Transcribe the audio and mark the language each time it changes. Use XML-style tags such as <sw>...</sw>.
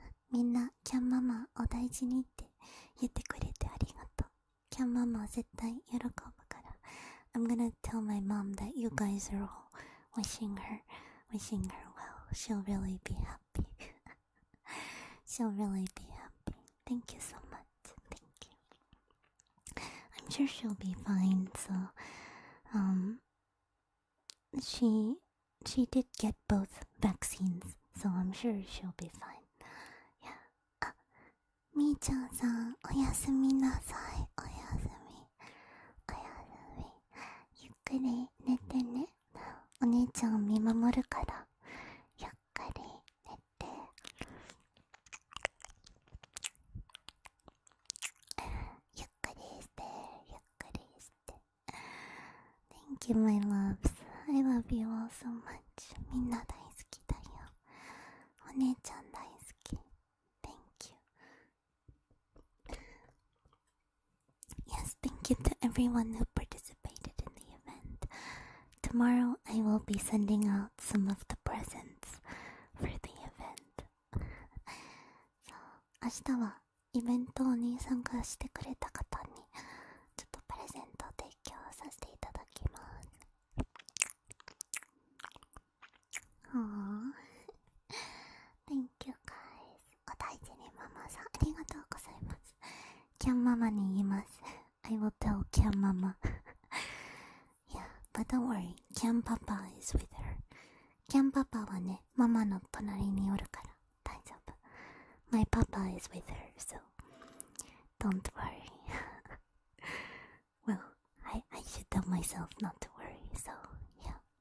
<ja>みんなキャンママお大事にって言ってくれてありがとう。キャンママは絶対喜ぶから。</ja> <en>I'm gonna tell my mom that you guys are all wishing her well. She'll really be happy. She'll really be happy. Thank you so much. Thank you. I'm sure she'll be fine. So, she did get both vaccines. so I'm sure she'll be fine. Yeah.</en> <ja>あ、みーちゃんさん、おやすみなさい。おやすみ。おやすみ。ゆっくり寝てね。お姉ちゃん見守るから。ゆっくり寝て。ゆっくりして。ゆっくりして。</ja> <en>Thank you, my loves. I love you all so much.</en> <ja>みんな大好きだよ。お姉ちゃん大好き。</ja> <en>Thank you. Yes, thank you to everyone who participated in the event. Tomorrow I will be sending out some of the presents for the event.</en> <ja>明日はイベントに参加してくれた方にちょっとプレゼントを提供させていただきます。</ja> <en>Thank you guys.</en> <ja>お大事にママさんありがとうございます。キャンママに言います。</ja> <en>I will tell キャンママ。 Yeah, but don't worry. キャンパパ is with her.</en> <ja>キャンパパはね、ママの隣におるから大丈夫。</ja> <en>My papa is with her, so don't worry. Well, I should tell myself not to worry, so yeah.</en>